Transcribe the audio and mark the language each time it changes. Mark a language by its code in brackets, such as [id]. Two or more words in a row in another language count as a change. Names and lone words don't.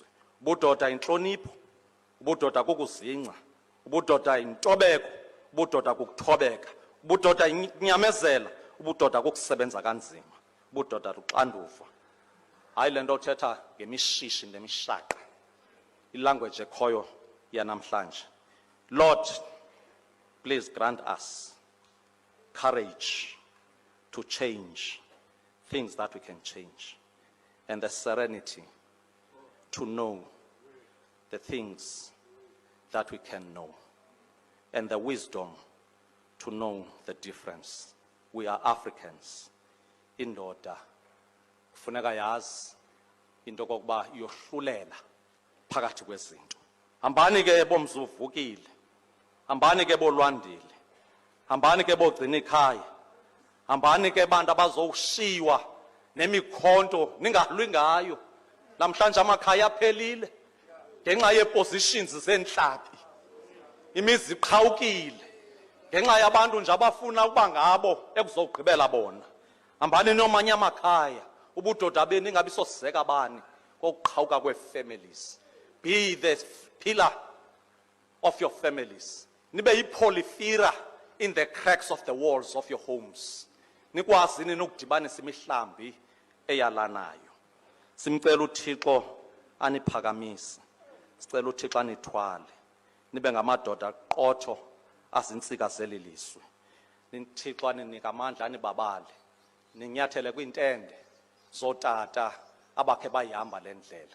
[xh] Ubudoda intlonipho, ubudoda kukuzingca, ubudoda intobeko, ubudoda kukuthobeka, ubudoda inyamezela, ubudoda kukusebenza kanzima, ubudoda luxanduva. Hayi le nto uthetha ngemishishi nemishaqa, ilanguage ekhoyo yanamhlanje. [en] Lord, please grant us courage to change things that we can change, and the serenity to know the things that we can know, and the wisdom to know the difference. We are Africans. [xh] Indoda kufuneka yazi into okokuba yohlulela phakathi kwezinto. Hambani ke bomzuvukile, hambani ke bolwandile, hambani ke bogcina ikhaya, hambani ke bantu abazowushiywa nemikhonto ningahlwi ngayo. Namhlanje amakhaya aphelile ngenxa yeepositions zentlabi, imizi iqhawukile ngenxa yabantu nje abafuna ukuba ngabo ekuzogqibela bona. Hambani nomanye amakhaya, ubudoda beni ingabi sosizeka bani kokuqhawuka kwee-families. [en] Be the pillar of your families. [xh] Nibe yipolifira [en] in the cracks of the walls of your homes. [xh] Nikwazini nokudibanisa imihlambi eyalanayo. Simcela uThixo aniphakamise, sicela uThixo anithwale, nibe ngamadoda aqotho azintsika zeli lizwe. Uthixo aninika amandla anibabale, ninyathele kwiintende zotata abakhe bayihamba le ndlela.